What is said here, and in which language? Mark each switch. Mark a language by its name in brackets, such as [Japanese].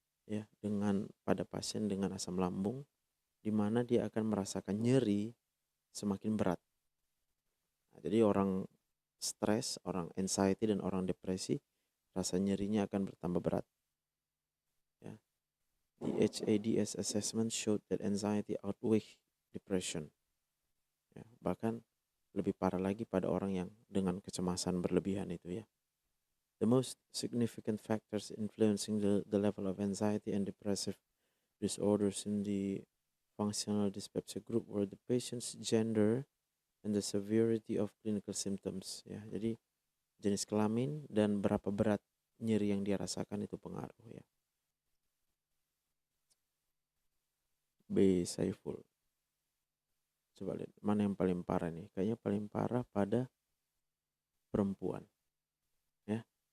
[Indonesian] Ya, pada pasien dengan asam lambung, di mana dia akan merasakan nyeri semakin berat. Nah, jadi orang stres, orang anxiety dan orang depresi, rasa nyerinya akan bertambah berat. Ya. [English] The HADS assessment showed that anxiety outweigh depression. [Indonesian] Ya, bahkan lebih parah lagi pada orang yang dengan kecemasan berlebihan itu ya. [English] The most significant factors influencing the level of anxiety and depressive disorders in the functional dyspepsia group were the patient's gender and the severity of clinical symptoms. [Indonesian] Ya, jadi jenis kelamin dan berapa berat nyeri yang dia rasakan itu pengaruh ya. B. Saiful. Coba lihat mana yang paling parah nih. Kayaknya paling parah pada perempuan. Ya.